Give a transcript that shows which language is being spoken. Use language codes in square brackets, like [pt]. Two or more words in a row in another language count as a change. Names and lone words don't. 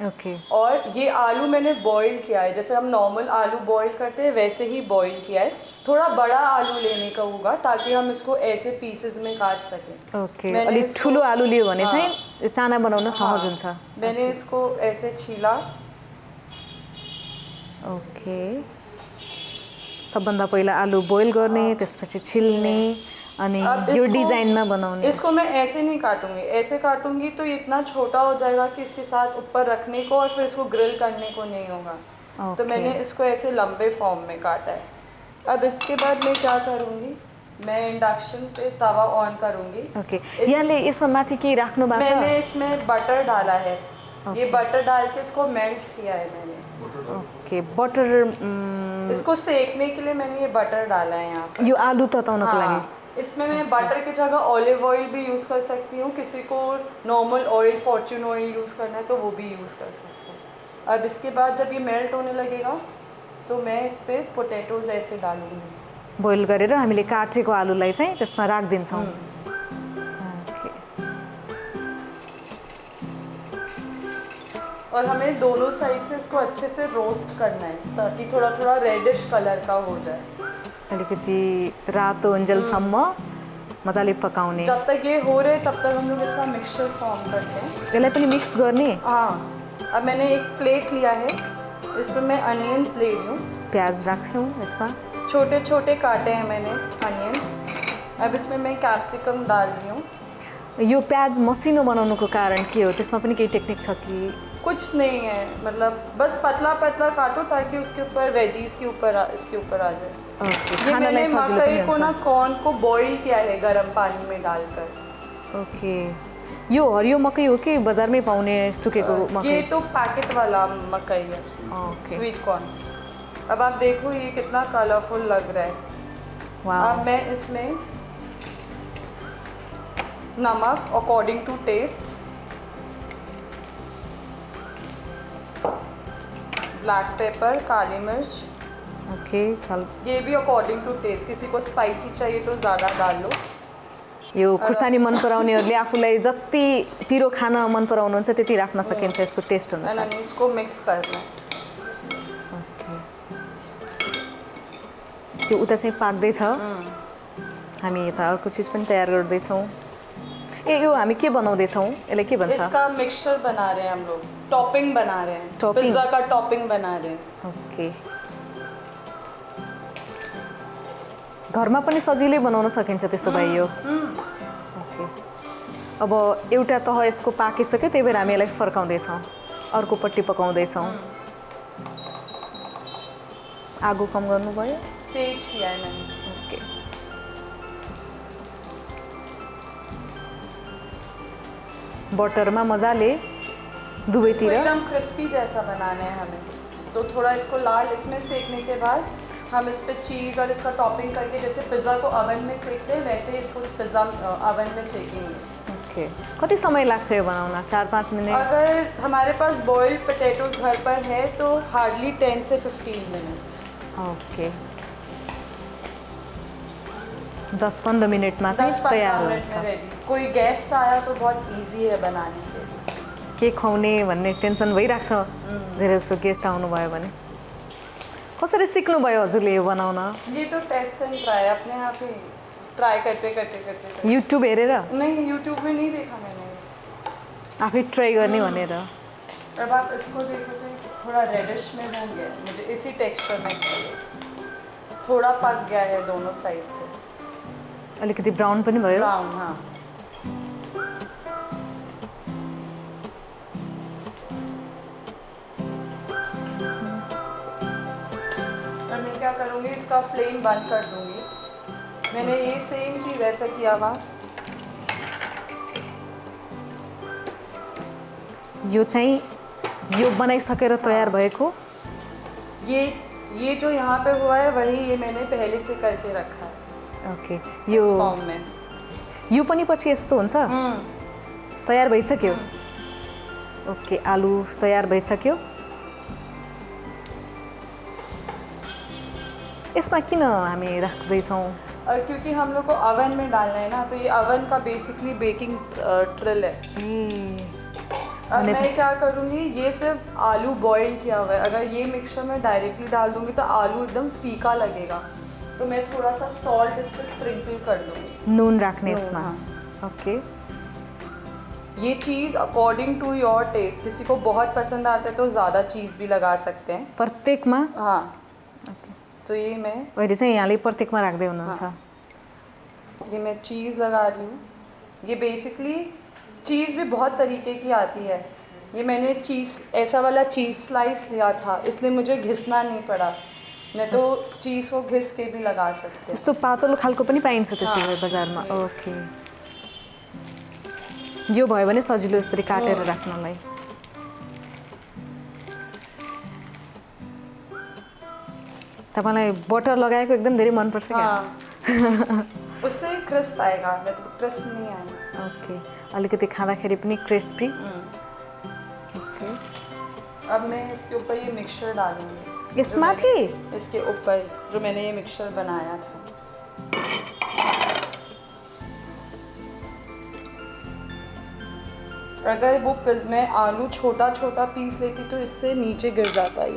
[hi] ओके और ये आलू मैंने बॉईल किया है, जैसे हम नॉर्मल आलू बॉईल करते हैं वैसे ही बॉईल किया है। थोड़ा बड़ा आलू लेने का होगा ताकि हम इसको ऐसे पीसेस में काट सकें। ओके मैंने [ne] अलि [hi] इसको- [ne] ठुलो आलु लियो भने [hi] हाँ। [ne] चाहिँ चाना बनाउन सहज हुन्छ। [hi] मैंने इसको ऐसे छीला। [ne] ओके सबभन्दा पहिला आलु बोइल गर्ने त्यसपछि छिल्ने अनि अब यो [hi] इसको- [ne] डिजाइनमा बनाउने। [hi] इसको मैं ऐसे नहीं काटूंगी, ऐसे काटूंगी तो ये इतना छोटा हो जाएगा कि इसके साथ ऊपर रखने को और फिर इसको ग्रिल करने को नहीं होगा। तो ओके। मैंने इसको ऐसे लंबे फॉर्म में काटा है। अब इसके बाद मैं क्या करूँगी, मैं इंडक्शन पे तवा ऑन करूँगी। [ne] ओके यहाँले यसमा माथि केही राख्नु भएको छ? [hi] मैंने इसमें बटर डाला है, ये बटर डाल के इसको मेल्ट किया है मैंने। [en] okay butter [hi] इसको सेकने के लिए मैंने ये बटर डाला है यहाँ पर। [ne] यो आलु तताउनको लागि। [hi] हाँ, इसमें मैं बटर की जगह [en] olive oil [hi] भी यूज़ कर सकती हूँ। किसी को [en] normal oil, Fortune oil [hi] यूज़ करना है तो वो भी यूज़ कर सकते हैं। अब इसके बाद जब ये मेल्ट होने लगेगा तो मैं इस पर पोटैटोज ऐसे डालूँगी। [ne] बोइल गरेर हामीले काटेको आलुलाई चाहिँ त्यसमा राखिदिन्छौँ। ओके [hi] और हमें दोनों साइड से इसको अच्छे से रोस्ट करना है ताकि थोड़ा थोड़ा [en] reddish colour [hi] का हो जाए। [ne] अलिकति रातो उन्जेलसम्म मजाले पकाउने। [hi] जब तक ये हो रहे तब तक हम लोग इसका मिक्सचर फॉर्म करते हैं। [ne] यसलाई पनि मिक्स गर्ने। [hi] हाँ, अब मैंने एक प्लेट लिया है, इस पर मैं अनियंस ले रही हूँ। [ne] प्याज राख्यौँ यसमा। [hi] छोटे छोटे काटे हैं मैंने अनियंस। अब इसमें मैं कैप्सिकम डाल रही हूँ। [ne] यो प्याज मसिनो बनाउनुको कारण के हो? त्यसमा पनि केही टेक्निक छ कि? [hi] कुछ नहीं है, मतलब बस पतला पतला काटो ताकि उसके ऊपर वेजीज के ऊपर इसके ऊपर आ जाए। ओके ये [ne] खानालाई [hi] मैंने [ne] सजिलो [hi] मकई [ne] पनि [hi] को ना [ne] हुन्छ। [hi] कॉर्न को बॉईल किया है गर्म पानी में डालकर। [ne] ओके यो हरियो मकै हो कि बजारमै पाउने सुकेको मकै? [hi] ये तो पैकेट वाला मकई है, ओके [en] sweet corn. [hi] अब आप देखो ये कितना कलरफुल लग रहा है। वाओ अब मैं इसमें नमक [en] according to taste, black pepper, [hi] काली मिर्च, ओके ये भी [en] according to taste, [hi] किसी को स्पाइसी चाहिए तो ज़्यादा डाल लो। [ne] यो खुर्सानी मन पराउनेहरूले आफूलाई जति पिरो खान मन पराउनुहुन्छ त्यति राख्न सकिन्छ यसको टेस्ट अनुसार। [hi] अनि इसको मिक्स करना। [ne] ओके त्यो उता चाहिँ पाक्दैछ, हामी यता अर्को चिज पनि तयार गर्दैछौँ। ए यो हामी के बनाउँदैछौँ, यसलाई के भन्छ? [hi] इसका मिक्सचर बना रहे हैं हम लोग, टॉपिंग बना रहे हैं, टॉपिंग? पिज्जा का टॉपिंग बना रहे हैं। [ne] ओके घरमा पनि सजिलै बनाउन सकिन्छ त्यसो भए यो। ओके अब एउटा तह यसको पाकिसक्यो, त्यही भएर हामी यसलाई फर्काउँदैछौँ, अर्कोपट्टि पकाउँदैछौँ। आगो कम गर्नुभयो? [hi] तेज किया है मैंने। [ne] ओके बटरमा मजाले [hi] इसको [ne] दुवैतिर [hi] एकदम क्रिस्पी जैसा बनाना है हमें, तो थोड़ा इसको लाल इसमें सेकने के बाद हम इस पे चीज़ और इसका टॉपिंग करके, जैसे पिज़्ज़ा को ओवन में सेकते हैं वैसे ही इसको [en] pizza oven [hi] में सेकेंगे। [ne] ओके कति समय लाग्छ यो बनाउन? 4-5 मिनट? [hi] अगर हमारे पास [en] boiled potatoes [hi] घर पर है तो हार्डली 10 से 15 मिनट्स। [ne] ओके 10-15 मिनटमा चाहिँ तयार हुन्छ। [hi] कोई गेस्ट आया तो बहुत इजी है बनाने के लिए। [ne] के खुवाउने भन्ने टेन्सन भइरहेको छ धेरै जस्तो गेस्ट आउनुभयो भने। कसरी सिक्नुभयो हजुरले यो बनाउन? [hi] ये तो [en] test and try, [hi] अपने आप ही ट्राई करते। [ne] युट्युब हेरेर? [hi] नहीं, यूट्यूब में नहीं देखा मैंने, [ne] आफै ट्राई गर्ने भनेर। [hi] अब आप इसको देखो तो थोड़ा रेडिश में हो गया, मुझे इसी टेक्सचर में चाहिए। थोड़ा पक गया है दोनों साइड से, [ne] अलिकति ब्राउन पनि भयो? ब्राउन। [hi] हाँ और मैं क्या करूँगी, इसका फ्लेम बंद कर दूँगी। मैंने ये सेम चीज़ ऐसा किया हुआ। [ne] यो चाहिँ यो बनाइसकेर तयार भएको? [hi] ये जो यहाँ पे हुआ है वही ये मैंने पहले से करके रखा है [ne] ओके यो [hi] फॉर्म में। [ne] यो पनि पछि यस्तो हुन्छ? तयार भइसक्यो? ओके आलु तयार भइसक्यो। यसमा किन हामी राख्दैछौँ? [hi] क्योंकि हम लोग को ओवन में डालना है ना, तो ये ओवन का बेसिकली [en] baking trill [hi] है। अब मैं क्या करूँगी, ये सिर्फ आलू बॉईल किया हुआ है, अगर ये मिक्सचर में डायरेक्टली डाल दूँगी तो आलू एकदम फीका लगेगा, तो मैं थोड़ा सा सॉल्ट इस पर स्प्रिंकल कर दूँगी। [ne] नुन राख्ने यसमा? ओके [hi] ये चीज़ [en] according to your taste, [hi] किसी को बहुत पसंद आता है तो ज़्यादा चीज़ भी लगा सकते हैं [ne] प्रत्येकमा? [hi] हाँ। ओके तो ये मैं [ne] अहिले चाहिँ यहाँले प्रत्येकमा राख्दै हुनुहुन्छ? [hi] ये मैं चीज़ लगा रही हूँ। ये [en] basically cheese [hi] भी बहुत तरीके की आती है। ये मैंने चीज़ ऐसा वाला [en] cheese slice [hi] लिया था, इसलिए मुझे घिसना नहीं पड़ा, नहीं तो चीज़ को घिस के भी लगा सकते हैं। [ne] यस्तो पातलो खालको पनि पाइन्छ त्यसो भए बजारमा? ओके यो भयो भने सजिलो यसरी काटेर राख्नलाई। तपाईँलाई बटर लगाएको एकदम धेरै मनपर्छ क्या? [hi] हाँ। उससे क्रिस्प आएगा, क्रिस्प नहीं आएगा। [ne] ओके अलिकति खाँदाखेरि पनि क्रिस्पी। ओके [hi] अब मैं इसके ऊपर ये मिक्सचर डालूंगी, [ne] यसमाथि? [hi] इसके ऊपर जो मैंने ये मिक्सचर बनाया था। अगर वो मैं आलू छोटा छोटा पीस लेती तो इससे नीचे गिर जाता ये।